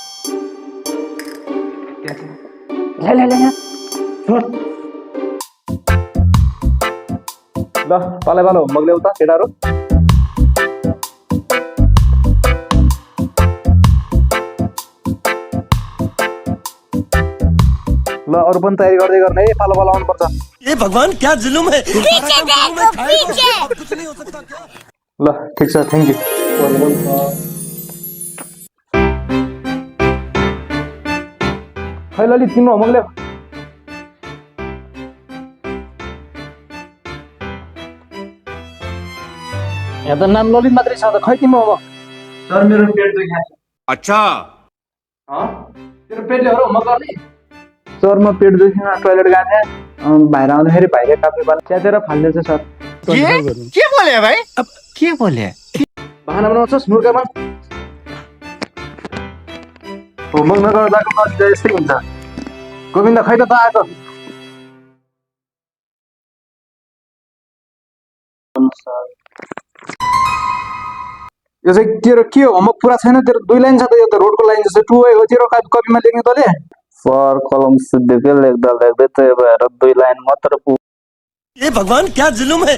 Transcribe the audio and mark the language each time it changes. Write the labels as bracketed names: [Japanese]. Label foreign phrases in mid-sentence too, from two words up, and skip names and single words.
[Nepali] ल पाले पालो होमवर्क ल्याउ त केटाहरु। ल अरु पनि तयारी गर्दै गर्ने है, पालो पालो आउनु पर्छ। [Hindi] ए भगवान क्या जुलुम है। पीछे देखो पीछे। कुछ नहीं हो सकता क्या? [Nepali] ल ठीक छ, [English] thank you. [Nepali] खै ललित तिम्रो होमवर्क ल्याऊ। यहाँ त नाम ललित मात्रै छ त, खै तिम्रो होमवर्क? सर मेरो पेट दुखायो। अच्छा तेरो पेटले हो र होमवर्क गर्ने? सर म पेट दुखेर टोइलेट गएको थिएँ, बाहिर आउँदाखेरि भाइले काफी पानी च्यातेर फाल्दैछ सर। के बोले भाई? अब के बोले? बहाना बनाउँछस् मुर्खापन। होमवर्क नगर्दाको नजिक यस्तै हुन्छ। गोविन्द खै त आएको? यो चाहिँ तेरो के हो? होमवर्क पुरा छैन तेरो? 2 लाइन छ त, यो त रोडको लाइन जस्तो 2 हो तेरो कपीमा लेख्ने तले। सर कलम सिद्धकै लेख्दा लेख्दै त्यही भएर 2 लाइन मात्र [Hindi] ये भगवान क्या जुलुम है।